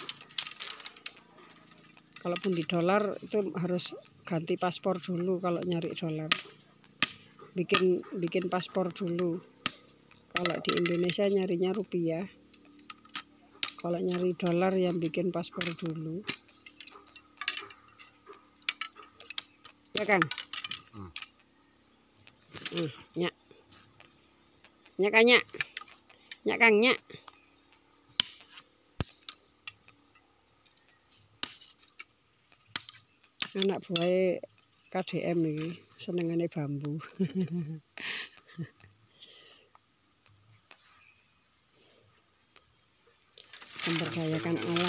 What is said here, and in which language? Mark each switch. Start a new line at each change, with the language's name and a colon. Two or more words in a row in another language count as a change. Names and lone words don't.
Indonesian: Kalaupun di dolar itu harus ganti paspor dulu kalau nyari dolar. Bikin paspor dulu. Kalau di Indonesia nyarinya rupiah. Kalau nyari dolar yang bikin paspor dulu.
Sundanese: Ya Kang? Nyak. Nyak Kang, nyak. Nyak Kang, nyak.
Indonesian: Anak buah KDM ini senengane bambu. Memberdayakan alam.